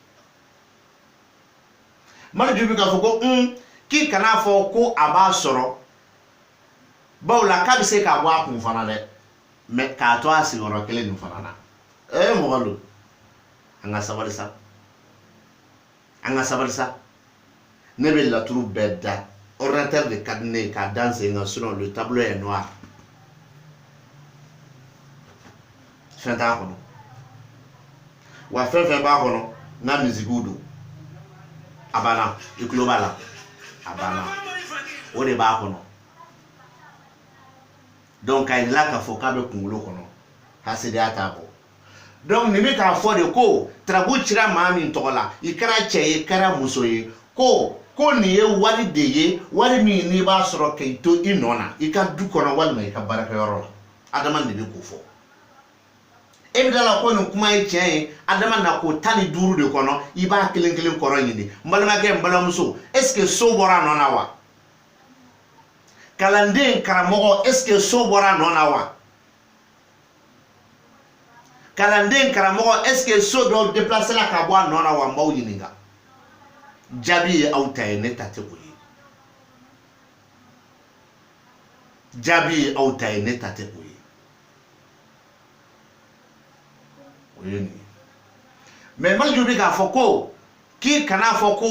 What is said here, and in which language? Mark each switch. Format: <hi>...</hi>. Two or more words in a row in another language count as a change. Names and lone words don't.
<bm>maliju bɛ k'a fɔ ko k'i kana fɔ ko a b'a sɔrɔ bawo la k'a bɛ se k'a bɔ a kun fana dɛ mais k'a to a sigiyɔrɔ kelen nin fana na mɔgɔ don an ka sabali sa an ka sabali sa ne bɛ laturu bɛɛ da ordinateur de ka di ne ye k'a da n sen kan</bm> <fr>sinon le tableau est noir</fr> <bm>fɛn t'a kɔnɔ wa fɛn fɛn b'a kɔnɔ n ka musique don a banna i tulo b'a la a banna o de b'a kɔnɔ donc k'a yirala k'a fɔ k'a bɛ kunkolo kɔnɔ hasidenya t'a bɔ donc nin bɛ k'a fɔ de ko tarabu cira maa min tɔgɔ la i kɛra cɛ ye i kɛra muso ye ko nin ye wari de ye wari min n'i b'a sɔrɔ k'i to i nɔ na i ka du kɔnɔ walima i ka baarakɛyɔrɔ la adama de bɛ k'o fɔ e bɛ dala ko nin kuma ye tiɲɛ ye adama na ko 15 de kɔnɔ i b'a kelen kelen kɔrɔ ɲini n balimakɛ n balimamuso</bm> <fr>est ce que</fr> <bm>so bɔra a nɔ na wa kalanden karamɔgɔ</bm> <fr>est ce que</fr> <bm>so bɔra a nɔ na wa kalanden karamɔgɔ</bm> <fr>est ce que</fr> <bm>so dɔ déplacé la ka bɔ a nɔ na wa n b'aw ɲininka jaabi ye aw ta ye ne ta tɛ o ye jaabi ye aw ta ye ne ta tɛ o ye o ye nin ye mais maliju bɛ k'a fɔ ko k'i kana fɔ ko</bm>